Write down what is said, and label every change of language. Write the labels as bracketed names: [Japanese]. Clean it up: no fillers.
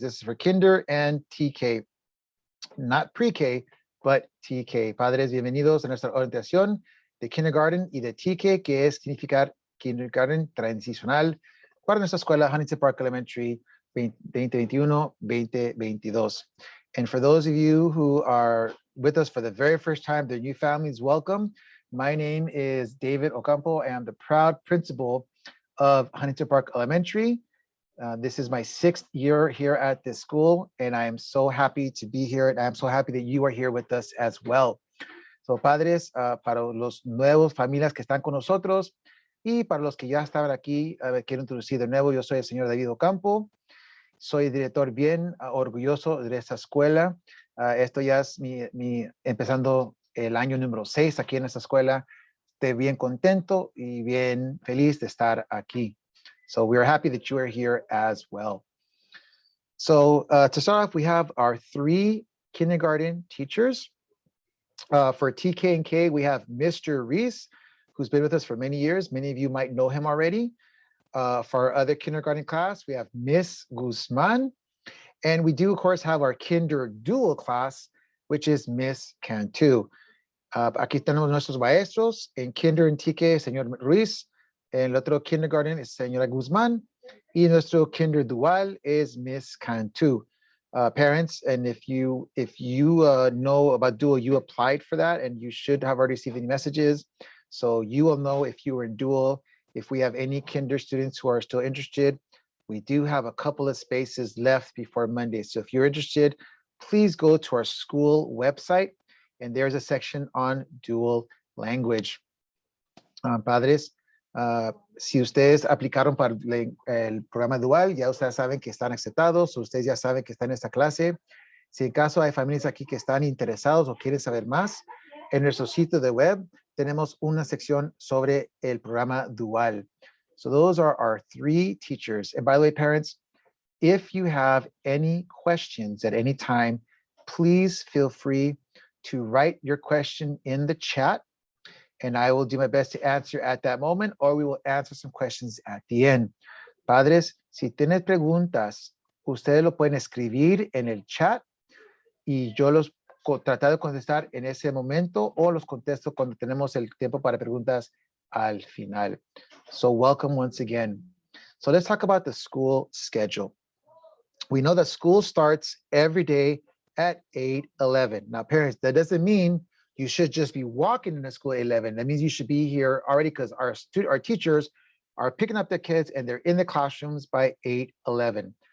[English] This is for kinder and TK, not pre-K, but TK. [Spanish] Padres, bienvenidos a nuestra orientación de kindergarten y de TK, que es significar kindergarten transicional para nuestra escuela Huntington Park Elementary 2021-2022. [English] And for those of you who are with us for the very first time, the new families, welcome. My name is David Ocampo. I am the proud principal of Huntington Park Elementary. This is my 6th year here at this school, and I am so happy to be here, and I'm so happy that you are here with us as well. [Spanish] So, padres, para los nuevos familias que están con nosotros, y para los que ya estaban aquí, quiero introducir de nuevo, yo soy el señor David Ocampo. Soy director bien orgulloso de esta escuela. Esto ya es empezando el año número 6 aquí en esta escuela. Estoy bien contento y bien feliz de estar aquí. [English] So we're happy that you are here as well. So to start off, we have our 3 kindergarten teachers. For TK and K, we have Mr. Reese, who's been with us for many years. Many of you might know him already. For our other kindergarten class, we have Miss Guzman. And we do, of course, have our kinder dual class, which is Miss Cantu. [Spanish] Aquí tenemos nuestros maestros. En kinder and TK, señor Ruiz. En el otro kindergarten es señora Guzman. Y nuestro kinder dual is Miss Cantu. [English] Parents, and if you know about dual, you applied for that, and you should have already received any messages. So you will know if you were in dual. If we have any kinder students who are still interested, we do have a couple of spaces left before Monday. So if you're interested, please go to our school website, and there's a section on dual language. [Spanish] Padres, si ustedes aplicaron para el programa dual, ya ustedes saben que están aceptados, ustedes ya saben que están en esta clase. Si en caso hay familias aquí que están interesados o quieren saber más, en nuestro sitio de web tenemos una sección sobre el programa dual. [English] So those are our 3 teachers. And by the way, parents, if you have any questions at any time, please feel free to write your question in the chat, and I will do my best to answer at that moment, or we will answer some questions at the end. [Spanish] Padres, si tienen preguntas, ustedes lo pueden escribir en el chat y yo los tratar de contestar en ese momento, o los contesto cuando tenemos el tiempo para preguntas al final. [English] So welcome once again. So let's talk about the school schedule. We know that school starts every day at 8:11. Now, parents, that doesn't mean you should just be walking into school at 11. That means you should be here already, because our teachers are picking up their kids and they're in the classrooms by 8:11.